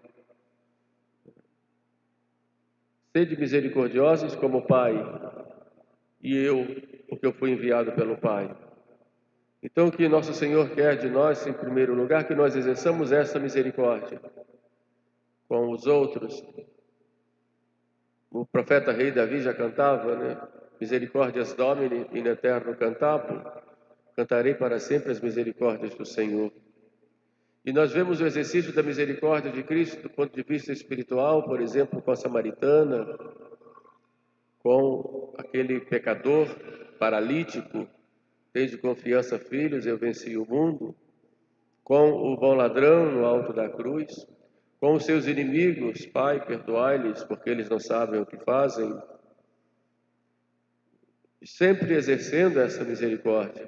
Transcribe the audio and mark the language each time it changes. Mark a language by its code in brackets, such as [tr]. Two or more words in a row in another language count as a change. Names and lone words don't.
[pt] Sede misericordiosos como o Pai, e eu, porque eu fui enviado pelo Pai. Então, o que nosso Senhor quer de nós, em primeiro lugar, que nós exerçamos essa misericórdia com os outros. O profeta rei Davi já cantava, né? [la] Misericórdias Domini in eterno cantabum. [pt] Cantarei para sempre as misericórdias do Senhor. E nós vemos o exercício da misericórdia de Cristo do ponto de vista espiritual, por exemplo, com a samaritana, com aquele pecador paralítico, tende confiança, filhos, eu venci o mundo, com o bom ladrão no alto da cruz, com os seus inimigos, Pai, perdoai-lhes, porque eles não sabem o que fazem, sempre exercendo essa misericórdia.